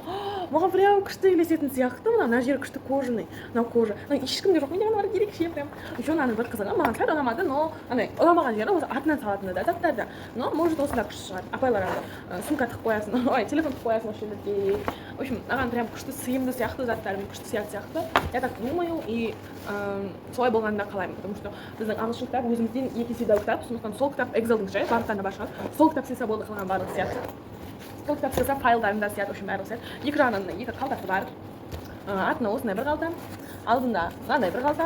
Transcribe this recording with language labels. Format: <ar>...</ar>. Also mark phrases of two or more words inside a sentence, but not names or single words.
<kk>Маған прям күшті елесетін сияқты, мына жері күшті кожаный, мынау кожа. Ешкімде жоқ, менде ғана бар ерекше прям. Еще мынаны бір қызығы, маған сәл ұнамады, но ұнамаған жері осы артынан салатыны да заттарды.</kk> <ru>Но может</ru> <kk>осында күшті шығар. Апайлар сумка тығып қоясың, телефон тығып қоясың осы жерде.</kk> <ru>В общем,</ru> <kk>маған прям күшті сыйымды сияқты заттармен күшті сияқты.</kk> <ru>Я так думаю,</ru> <kk>и солай болғанын да қалаймын,</kk> <ru>потому что</ru> <kk>біздің ағылшын кітап өзімізден 2 есе дәу кітап, сондықтан сол кітап Excel'дің жай барлықтарында бар шығар. Сол кітап сыйса болды қылған барлық сияқты. Сол кітап сыйса файлдарында сияқты,</kk> <ru>в общем,</ru> <kk>барлығы сияқты. Екі жағынан екі қалтасы бар. Артына осындай бір қалта, алдында мынандай бір қалта.</kk>